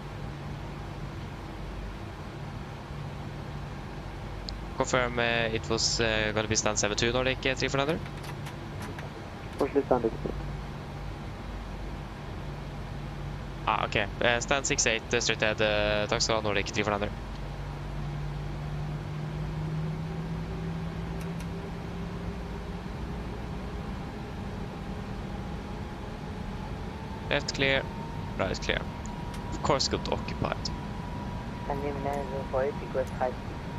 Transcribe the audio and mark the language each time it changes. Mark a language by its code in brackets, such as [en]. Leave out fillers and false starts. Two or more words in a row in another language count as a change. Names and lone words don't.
[en] Confirm it was going to be stand 72 Nordic 3400. Partially stand 68. Ah, okay. Stand 68 straight ahead. [no] Takk skal du ha, Nordic 3400. [en] Left clear, right clear. Of course got occupied. Scandinavia 9048, request high speed.